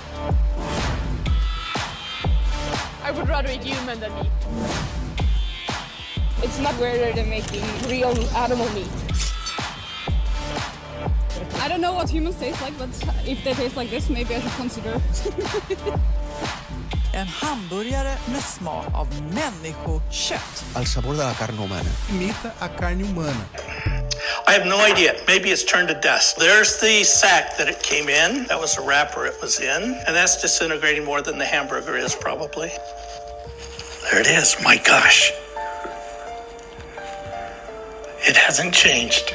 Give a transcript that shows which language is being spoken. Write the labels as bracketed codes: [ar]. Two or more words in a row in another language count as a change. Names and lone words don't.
[en] I would rather eat human than meat. It's not weirder than making real animal meat. I don't know what humans taste like, but if they taste like this, maybe I should consider. [sv] En hamburgare med smak av människokött. [es] Al sabor de la carne humana. [pt] Imita a carne humana. [en] I have no idea. Maybe it's turned to dust. There's the sack that it came in. That was the wrapper it was in. And that's disintegrating more than the hamburger is, probably. There it is. My gosh. It hasn't changed.